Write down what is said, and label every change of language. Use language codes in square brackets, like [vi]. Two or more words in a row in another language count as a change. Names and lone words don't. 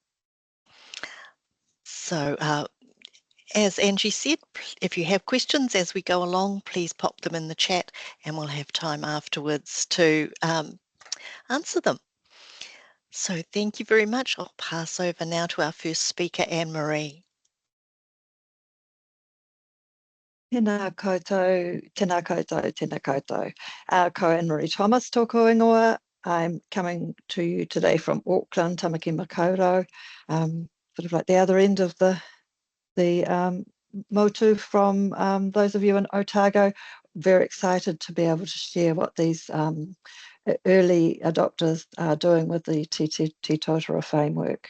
[en] So as Angie said, if you have questions as we go along, please pop them in the chat and we'll have time afterwards to answer them. So thank you very much. I'll pass over now to our first speaker, Anne-Marie. [mi] Tēnā koutou, tēnā koutou, tēnā koutou. Ko Anne-Marie Thomas tōku ingoa. [en] I'm coming to you today from Auckland, Tamaki Makaurau, sort of like the other end of the motu from those of you in Otago. Very excited to be able to share what these early adopters are doing with the Te Tōtara framework.